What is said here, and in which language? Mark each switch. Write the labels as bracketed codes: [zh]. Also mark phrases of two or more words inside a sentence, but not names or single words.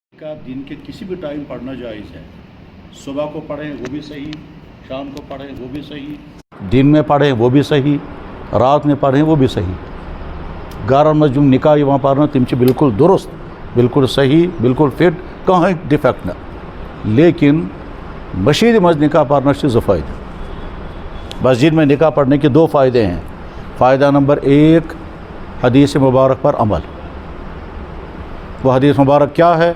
[ur] کا دن کے کسی بھی ٹائم پڑھنا جائز ہے. صبح کو پڑھیں وہ بھی صحیح, شام کو پڑھیں وہ بھی صحیح, دن میں پڑھیں وہ بھی صحیح, رات میں پڑھیں وہ بھی صحیح. [ks] گارن مز جم نکاح یوان پڑھنا تم بالکل درست, بالکل صحیح, بالکل فٹ, کہیں ڈیفیکٹ نہ. لیکن مسجد مز نکاح پڑھنا سے زٕ فائدہ. [ur] مسجد میں نکاح پڑھنے کے دو فائدے ہیں. فائدہ نمبر ایک, حدیث مبارک پر عمل. وہ حدیث مبارک کیا ہے؟